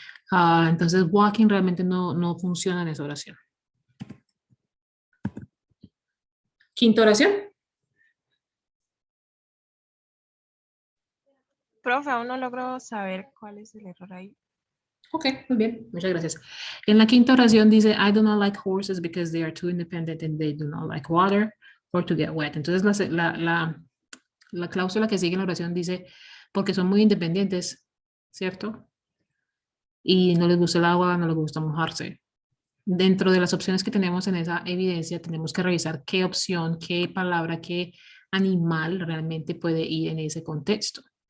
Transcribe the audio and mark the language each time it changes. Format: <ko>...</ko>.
<es>Entonces, walking realmente no funciona en esa oración. Quinta oración. Profe, aún no logro saber cuál es el error ahí. Ok, muy bien, muchas gracias. En la quinta oración dice,</es> <en>I do not like horses because they are too independent and they do not like water or to get wet.</en> <es>Entonces, la cláusula que sigue en la oración dice, porque son muy independientes, ¿cierto? Y no les gusta el agua, no les gusta mojarse. Dentro de las opciones que tenemos en esa evidencia, tenemos que revisar qué opción, qué palabra, qué animal realmente puede ir en ese contexto.</es>